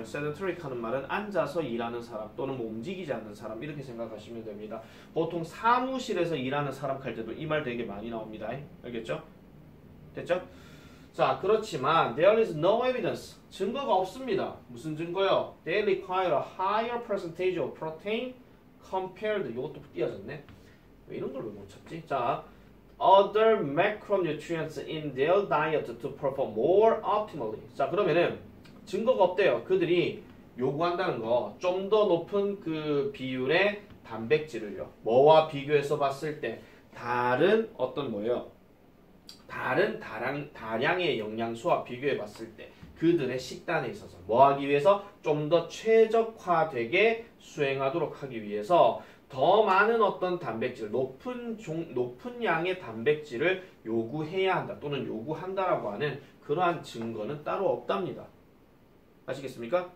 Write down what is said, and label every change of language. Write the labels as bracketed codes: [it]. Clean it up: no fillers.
[ko] sedentary 하는 말은 앉아서 일하는 사람 또는 뭐 움직이지 않는 사람 이렇게 생각하시면 됩니다. 보통 사무실에서 일하는 사람 할 때도 이 말 되게 많이 나옵니다. 알겠죠? 됐죠? 자, 그렇지만 [en] there is no evidence. [ko] 증거가 없습니다. 무슨 증거요? [en] They require a higher percentage of protein compared. [ko] 이것도 띄어졌네. 왜 이런 걸 왜 못 찾지? [en] 자, other macronutrients in their diet to perform more optimally. [ko] 자, 그러면은 증거가 없대요. 그들이 요구한다는 거 좀 더 높은 그 비율의 단백질을요. 뭐와 비교해서 봤을 때 다른 어떤 뭐예요? 다른 다량의 영양소와 비교해 봤을 때 그들의 식단에 있어서 뭐 하기 위해서 좀 더 최적화되게 수행하도록 하기 위해서 더 많은 어떤 단백질, 높은 양의 단백질을 요구해야 한다 또는 요구한다라고 하는 그러한 증거는 따로 없답니다. 아시겠습니까?